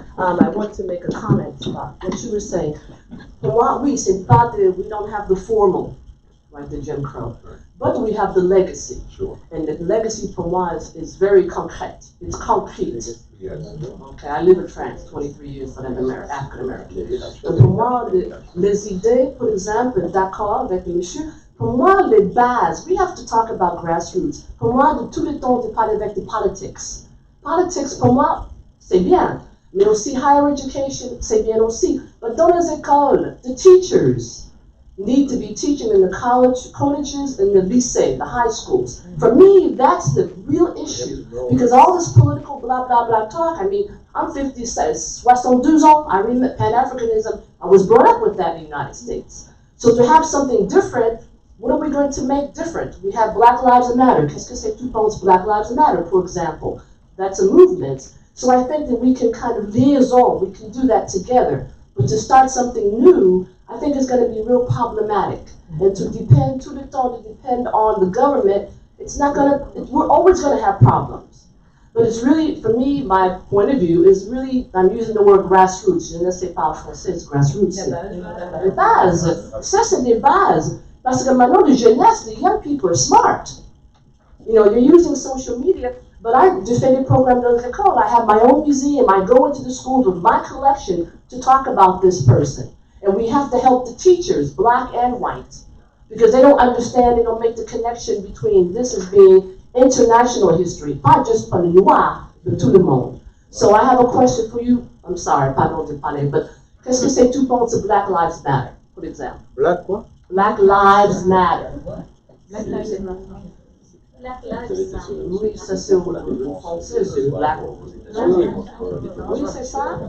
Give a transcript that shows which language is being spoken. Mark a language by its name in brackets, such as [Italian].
[English] I want to make a comment about what you were saying. For what we say, we don't have the formal, like the Jim Crow, but we have the legacy. Sure. And the legacy for [French] moi [English] is very concrete. It's concrete. Yes. Okay, I live in France, 23 years, but I'm African American. [French] Donc pour moi, les idées, par exemple, d'accord avec le monsieur, pour moi, les bases, [English] we have to talk about grassroots. [French] Pour moi, de tout le temps, de parler avec [English] the politics. Politics, [French] pour moi, c'est bien. Mais aussi, [English] higher education, [French] c'est bien aussi. [English] But [French] dans les écoles, [English] the teachers need to be teaching in the colleges and the lycée, the high schools. For me, that's the real issue. Because all this political blah, blah, blah talk, I mean, I'm 72 [French] ans, [English] I remember Pan-Africanism, I was brought up with that in the United States. So to have something different, what are we going to make different? We have Black Lives Matter. [French] Qu'est-ce que c'est tout pense Black Lives Matter, [English] for example? That's a movement. So I think that we can kind of liaison, we can do that together. But to start something new, I think it's going to be real problematic. And to depend on the government, it's not going to, we're always going to have problems. But it's really, for me, my point of view is really, I'm using the word grassroots. [French] Je ne sais pas en français, c'est grassroots. Les bases. Ça, c'est des bases. Parce que maintenant, the jeunesse, [English] the young people are smart. You know, you're using social media, but I just did a program [French] dans l'école. [English] I have my own museum. I go into the schools with my collection to talk about this person. And we have to help the teachers, black and white, because they don't understand, they don't make the connection between this as being international history, not just for the noir, but to the monde. So I have a question for you. I'm sorry, [French] pardon de parler, but qu'est-ce que c'est tout pense de Black Lives Matter, [English] for example? [French] Black quoi? [English] Black Lives Matter. Black Lives Matter. [French] Oui, ça c'est au français, c'est Black. Oui, c'est ça?